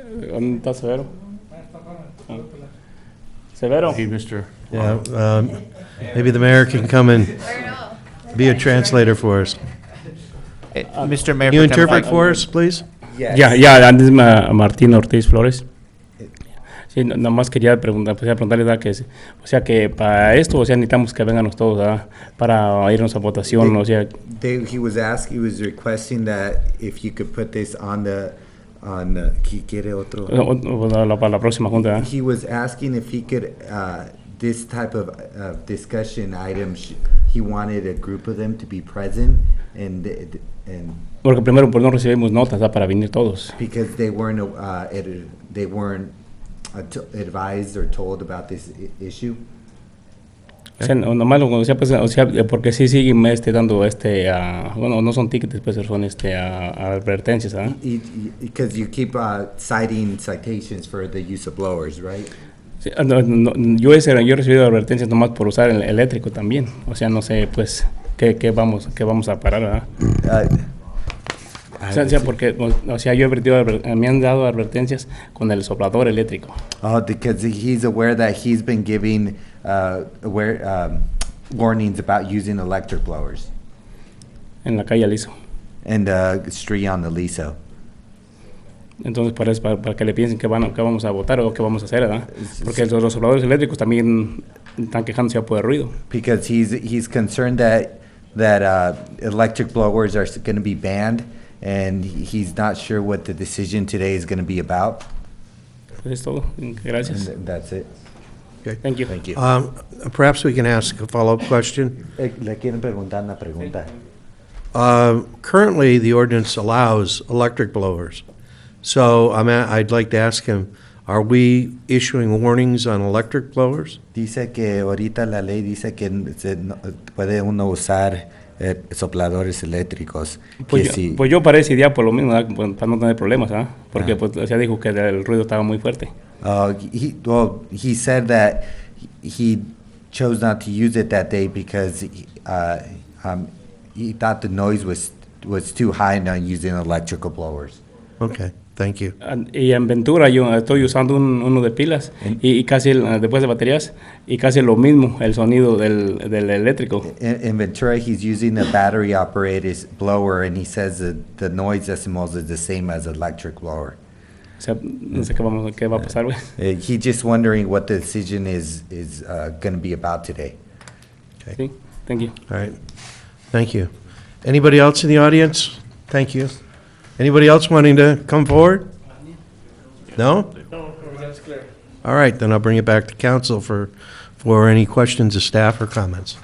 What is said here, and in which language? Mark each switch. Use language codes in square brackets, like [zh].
[es] ¿Dónde está Severo? Severo. [en] Hey, Mr. Yeah, maybe the mayor can come and be a translator for us. Mr. Mayor. Can you interpret for us, please? [es] Ya, antes Martín Ortiz Flores. Sí, nada más quería preguntarle, ¿verdad? Que, o sea, que para esto, o sea, necesitamos que vengan todos, ¿verdad? Para irnos a votación, o sea. [en] He was requesting that if you could put this on the, [es] ¿quiere otro? Para la próxima junta, ¿verdad? [en] He was asking if he could, this type of discussion items, he wanted a group of them to be present and [es] Porque primero pues no recibimos notas, ¿verdad? Para venir todos. [en] because they weren't advised or told about this issue. [es] O sea, nomás o sea, pues, o sea, porque sí siguen dando bueno, no son tickets, pues son advertencias, ¿verdad? [en] Because you keep citing citations for the use of blowers, right? [es] Sí, yo he recibido advertencias nomás por usar el eléctrico también. O sea, no sé, pues, qué vamos a parar, ¿verdad? O sea, porque, o sea, me han dado advertencias con el soplador eléctrico. [en] Oh, because he's aware that he's been giving warnings about using electric blowers. [es] En la calle Aliso. [en] And street on the Liso. [es] Entonces, para que le piensen que vamos a votar o qué vamos a hacer, ¿verdad? Porque los sopladores eléctricos también están quejándose por el ruido. [en] Because he's concerned that electric blowers are going to be banned, and he's not sure what the decision today is going to be about. [es] Eso es todo. Gracias. [en] And that's it. Okay. Thank you. Thank you. Perhaps we can ask a follow-up question. [es] Le quieren preguntar una pregunta. [en] Currently, the ordinance allows electric blowers. So I'd like to ask him, are we issuing warnings on electric blowers? [es] Dice que ahorita la ley dice que puede uno usar sopladores eléctricos. Pues yo para ese día por lo mismo, para no tener problemas, ¿ah? Porque pues ya dijo que el ruido estaba muy fuerte. [en] He said that he chose not to use it that day because he thought the noise was too high not using electrical blowers. Okay, thank you. [es] Y en Ventura yo estoy usando uno de pilas y casi después de baterías y casi lo mismo el sonido del eléctrico. [en] In Ventura, he's using a battery-operated blower, and he says that the noise decimals is the same as electric blower. [es] O sea, no sé qué va a pasar, güey. [en] He's just wondering what the decision is going to be about today. Okay. Sí, thank you. All right, thank you. Anybody else in the audience? Thank you. Anybody else wanting to come forward? No? All right, then I'll bring it back to council for any questions of staff or comments.